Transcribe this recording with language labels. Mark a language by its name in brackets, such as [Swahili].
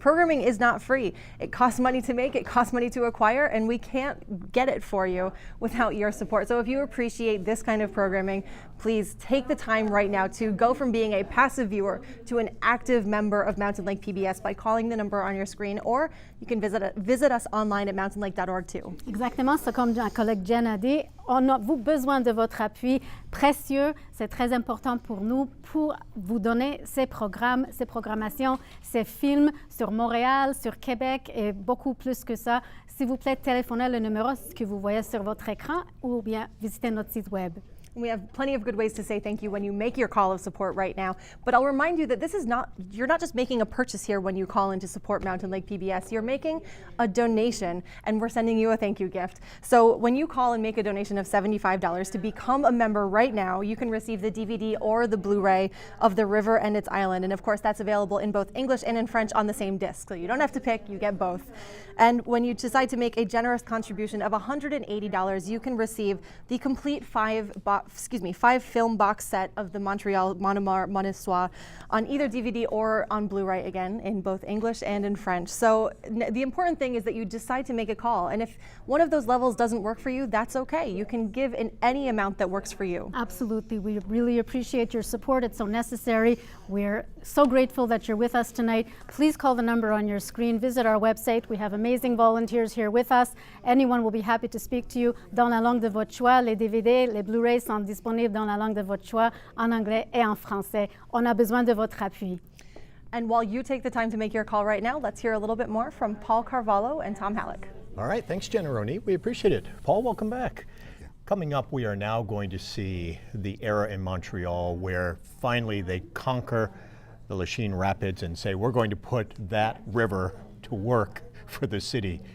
[English] Programming is not free. It costs money to make, it costs money to acquire, and we can't get it for you without your support. So if you appreciate this kind of programming, please take the time right now to go from being a passive viewer to an active member of Mountain Lake PBS by calling the number on your screen, or you can visit us online at mountainlake.org too. [French] Exactement, ça comme ma collègue Jen a dit, on a besoin de votre appui précieux. C'est très important pour nous pour vous donner ces programmes, ces programmations, ces films sur Montréal, sur Québec et beaucoup plus que ça. S'il vous plaît, téléphonez le numéro que vous voyez sur votre écran ou bien visitez notre site web. [English] We have plenty of good ways to say thank you when you make your call of support right now. But I'll remind you that this is not, you're not just making a purchase here when you call in to support Mountain Lake PBS. You're making a donation, and we're sending you a thank you gift. So when you call and make a donation of $75 to become a member right now, you can receive the DVD or the Blu-ray of The River and Its Island. And of course, that's available in both English and in French on the same disc. So you don't have to pick, you get both. And when you decide to make a generous contribution of $180, you can receive the complete five film box set of the Montreal Monomar Monissoir on either DVD or on Blu-ray, again in both English and in French. So the important thing is that you decide to make a call, and if one of those levels doesn't work for you, that's okay. You can give in any amount that works for you. Absolutely. We really appreciate your support. It's so necessary. We're so grateful that you're with us tonight. Please call the number on your screen. Visit our website. We have amazing volunteers here with us. Anyone will be happy to speak to you. [French] Dans la langue de votre choix, les DVD, les Blu-rays sont disponibles dans la langue de votre choix, en anglais et en français. On a besoin de votre appui. [English] And while you take the time to make your call right now, let's hear a little bit more from Paul Carvalho and Tom Halleck. All right, thanks, Jen and Ronit. We appreciate it. Paul, welcome back. Coming up, we are now going to see the era in Montreal where finally they conquer the Lachine Rapids and say, we're going to put that river to work for the city.